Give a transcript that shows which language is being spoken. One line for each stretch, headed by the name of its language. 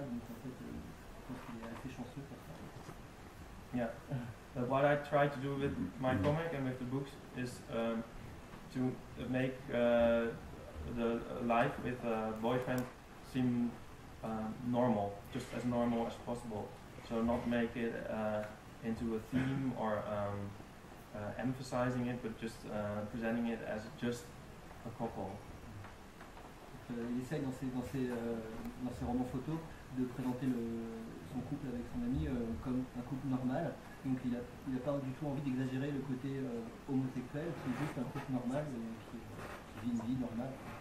French: Donc en fait, je pense qu'il est assez chanceux pour ça.
English: Yeah. But what I try to do with my comic and with the books is to make the life with a boyfriend seem normal, just as normal as possible. So not make it into a theme or emphasizing it, but just presenting it as just a couple.
French: Il essaye dans ses romans photos de présenter son couple avec son ami comme un couple normal. Donc il n'a pas du tout envie d'exagérer le côté homosexuel, c'est juste un couple normal qui vit une vie normale.